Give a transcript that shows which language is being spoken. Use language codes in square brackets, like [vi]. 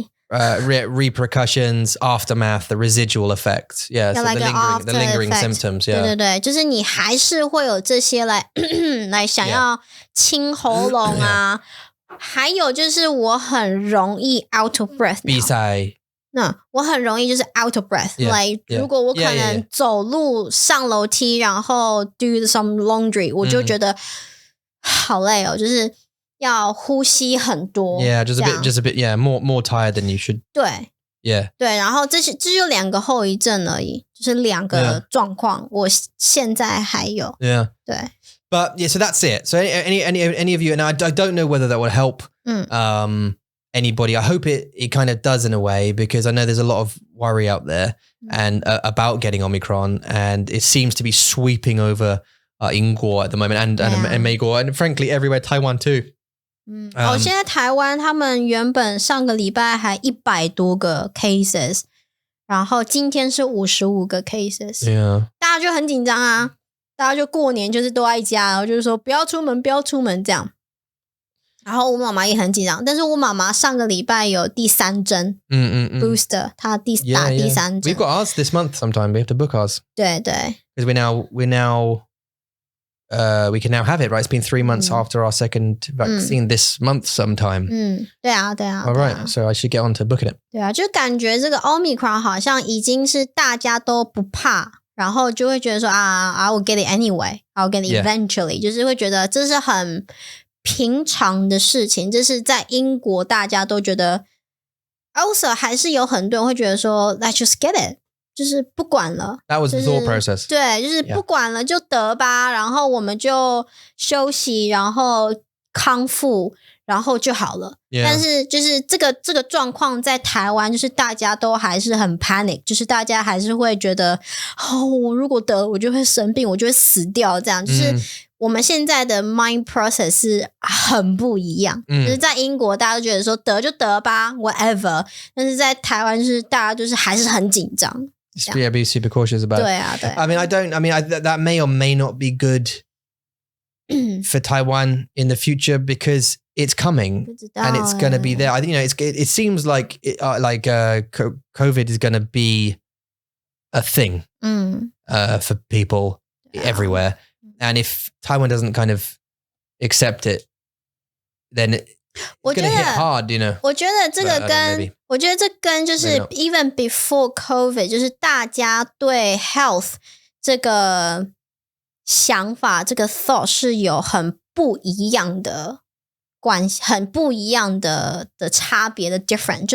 [en] Repercussions, aftermath, the residual effects. Yeah, so like the lingering symptoms. Yeah. [zh] 对，就是你还是会有这些来想要清喉咙啊。还有就是我很容易 [en] out of breath。 [zh] 鼻塞。我很容易就是 [en] out of breath。 [zh] Like 如果我可能走路上楼梯，然后 [en] do some laundry， [zh] 我就觉得好累哦，就是要呼吸很多。 [en] Yeah, just a bit. Yeah, more tired than you should. [zh] 对。 [en] Yeah. [zh] 对，然后这就2个后遗症而已，就是2个状况，我现在还有。 [en] Yeah. [zh] 对。 [en] But yeah, so that's it. So any of you, and I don't know whether that would help anybody. I hope it kind of does in a way, because I know there's a lot of worry out there and about getting Omicron, and it seems to be sweeping over Inguo at the moment and Meiguo, and frankly everywhere, Taiwan too. [zh] 现在台湾他们原本上个礼拜还100多个 cases， 然后今天是55个 cases， 大家就很紧张啊，大家就过年就是都在家，然后就是说不要出门这样。然后我妈妈也很紧张，但是我妈妈上个礼拜有第3针booster， 她打第3针。 [en] We've got ours this month sometime. We have to book ours. [zh] 对 [en] because we're now we can now have it, right? It's been 3 months after our second vaccine this month sometime. [zh] 对啊 [en] All right, so I should get on to booking it. [zh] 对啊，就感觉这个 Omicron 好像已经是大家都不怕，然后就会觉得说 [en] I will get it anyway, I'll get it eventually， [zh] 就是会觉得这是很平常的事情，这是在英国大家都觉得 also 还是有很多人会觉得说 [en] let's just get it， [zh] 就是不管了。 [en] That was the thought process. [zh] 对，就是不管了就得吧，然后我们就休息，然后康复，然后就好了。但是就是这个状况在台湾，就是大家都还是很 panic， 就是大家还是会觉得我如果得我就会生病，我就会死掉，这样就是我们现在的 [en] mind process [zh] 是很不一样。就是在英国大家都觉得说得就得吧 whatever， 但是在台湾就是大家就是还是很紧张。 [en] be super cautious about it. I mean, that may or may not be good for Taiwan in the future because it's coming and it's going to be there. I think, it seems like COVID is going to be a thing for people everywhere. And if Taiwan doesn't kind of accept it, then it's going to hit hard, [zh] 我觉得这跟就是 [en] even before COVID [zh] 就是大家对 health 这个想法这个 thought 是有很不一样的关系，很不一样的差别的 different。